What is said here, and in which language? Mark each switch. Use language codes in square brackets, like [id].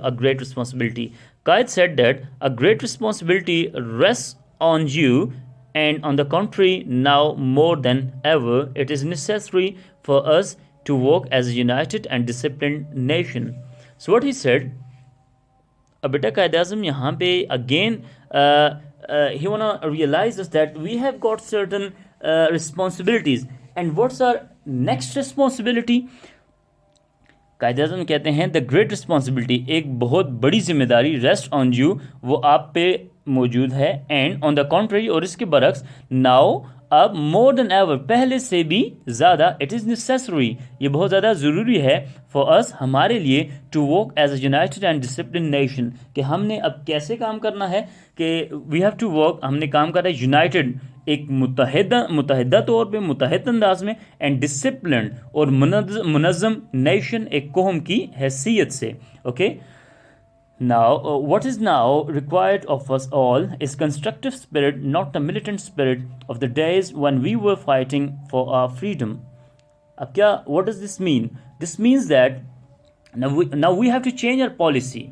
[en] A great responsibility. Qaid said that a great responsibility rests on you, and on the contrary, now more than ever, it is necessary for us to work as a united and disciplined nation. So what he said, [ur] beta Qaid Azam yahan pe [en] again he wanna realize us that we have got certain responsibilities, and what's our next responsibility? [ur] Quaid Azam کہتے ہیں [en] the great responsibility, [ur] ایک بہت بڑی ذمہ داری [en] rest on you, [ur] وہ آپ پہ موجود ہے، [en] and on the country, [ur] اور اس کے برعکس [en] now [ur] اب [en] more than ever, [ur] پہلے سے بھی زیادہ, [en] it is necessary, [ur] یہ بہت زیادہ ضروری ہے, [en] for us, [ur] ہمارے لیے, [en] to work as a united and disciplined nation, [ur] کہ ہم نے اب کیسے کام کرنا ہے, کہ [en] we have to work, [ur] ہم نے کام کرنا ہے [en] united, [ur] ایک متحدہ طور پہ, متحد انداز میں, [en] and disciplined, [ur] اور منظم [en] nation, [ur] ایک قوم کی حیثیت سے. [en] Okay. Now, what is now required of us all is constructive spirit, not the militant spirit of the days when we were fighting for our freedom. [ur] Ab kya, [en] what does this mean? This means that now we have to change our policy.